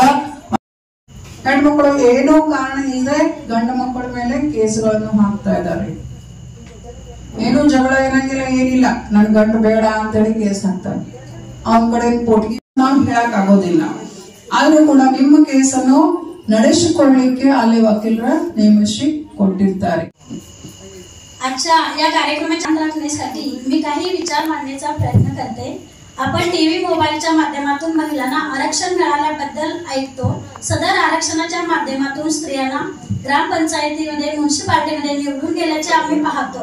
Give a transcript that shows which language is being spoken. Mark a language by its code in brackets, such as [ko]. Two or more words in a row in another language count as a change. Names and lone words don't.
[kn] ಹೆಣ್ಮಕ್ಳು ಏನೋ ಕಾರಣ ಇಲ್ಲದೆ ಗಂಡು ಮಕ್ಕಳ ಮೇಲೆ ಕೇಸ್ಗಳನ್ನು ಹಾಕ್ತಾ ಇದ್ದಾರೆ. ಏನೂ ಜಗಳ ಏನಂಗಿಲ್ಲ, ಏನಿಲ್ಲ, ನನ್ ಗಂಡು ಬೇಡ ಅಂತೇಳಿ ಕೇಸ್ ಹಾಕ್ತಾರೆ. ಅವನ ಕಡೆ ಕೋರ್ಟ್ಗೆ ನಾವು ಹೇಳಕ್ ಆಗೋದಿಲ್ಲ. ಆದ್ರೂ ಕೂಡ ನಿಮ್ಮ ಕೇಸನ್ನು ನಡೆಸಿಕೊಳ್ಳಲಿಕ್ಕೆ ಅಲ್ಲಿ वकीलर ನೇಮಿಸಿ ಕೊಟ್ಟಿರ್ತಾರೆ. [mr] आजच्या या कार्यक्रमात छान राखण्यासाठी मी काही विचार मांडण्याचा प्रयत्न करते. आपण टीव्ही मोबाईलच्या माध्यमातून महिलांना आरक्षण मिळाल्याबद्दल ऐकतो. सदर आरक्षणाच्या माध्यमातून स्त्रियांना ग्रामपंचायतीमध्ये म्युनिसिपालिटीमध्ये निवडून गेल्याचे आम्ही पाहतो.